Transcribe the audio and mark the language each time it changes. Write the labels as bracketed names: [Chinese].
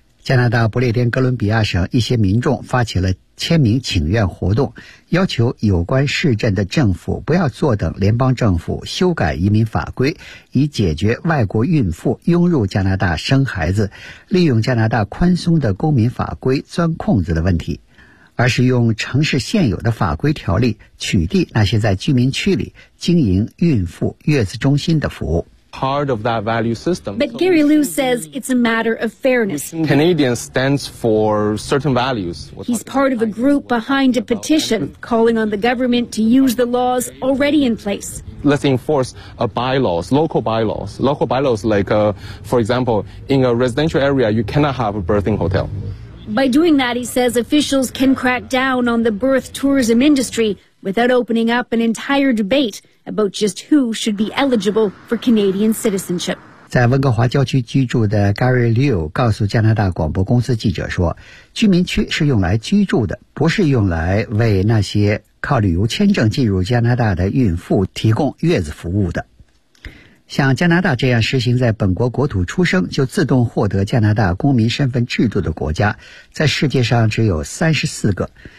[Chinese] 加拿大不列颠哥伦比亚省一些民众发起了签名请愿活动，要求有关市镇的政府不要坐等联邦政府修改移民法规，以解决外国孕妇涌入加拿大生孩子、利用加拿大宽松的公民法规钻空子的问题，而是用城市现有的法规条例取缔那些在居民区里经营孕妇月子中心的服务。 [English] part of that value system. But Gary Liu says it's a matter of fairness. Canadian stands for certain values. He's part of a group behind a petition calling on the government to use the laws already in place. Let's enforce bylaws, local bylaws. Local bylaws like, for example, in a residential area, you cannot have a birthing hotel. By doing that, he says, officials can crack down on the birth tourism industry without opening up an entire debate about just who should be eligible for Canadian citizenship. [Chinese] 在温哥华郊区居住的 Gary Liu 告诉加拿大广播公司记者说，居民区是用来居住的，不是用来为那些靠旅游签证进入加拿大的孕妇提供月子服务的。像加拿大这样实行在本国国土出生就自动获得加拿大公民身份制度的国家，在世界上只有34个。